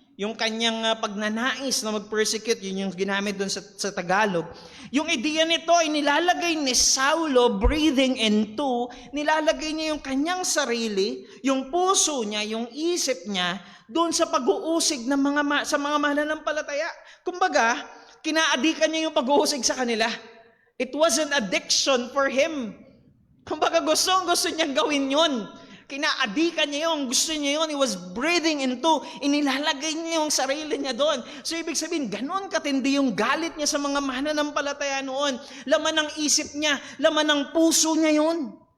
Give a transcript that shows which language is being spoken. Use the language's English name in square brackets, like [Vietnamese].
[Filipino] Yung kanyang pagnanais na mag-persecute, yun yung ginamit doon sa Tagalog. Yung ideya nito ay nilalagay ni Saulo, [English] breathing into, [Filipino] nilalagay niya yung kanyang sarili, yung puso niya, yung isip niya, doon sa pag-uusig ng sa mga mananampalataya. Kumbaga, kinaadikan niya yung pag-uusig sa kanila. [English] It was an addiction for him. [Filipino] Kumbaga gusto niyang gawin yun. Kinaadikan niya yun, gusto niya yun. [English] He was breathing into, [Filipino] inilalagay niya yung sarili niya doon. So ibig sabihin, ganun katindi yung galit niya sa mga mananampalataya noon. Laman ng isip niya, laman ng puso niya yun.